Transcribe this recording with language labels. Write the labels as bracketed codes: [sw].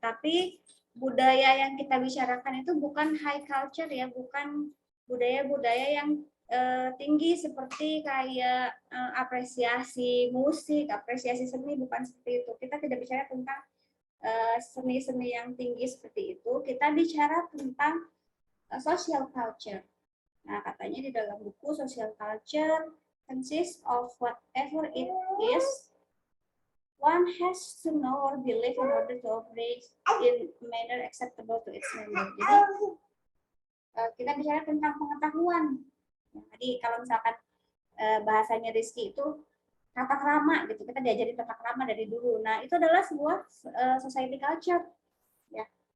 [id] Tapi budaya yang kita bicarakan itu bukan high culture ya, bukan budaya-budaya yang tinggi seperti kayak apresiasi musik, apresiasi seni, bukan seperti itu. Kita tidak bicara tentang seni-seni yang tinggi seperti itu. Kita bicara tentang social culture. Nah, katanya di dalam buku [en] social culture consists of whatever it is one has to know or believe in order to operate in manner acceptable to its member. [id] Jadi kita bicara tentang pengetahuan. Nah, tadi kalau misalkan bahasanya Rizky itu tata krama gitu, kita diajari tata krama dari dulu. Nah, itu adalah sebuah society culture ya.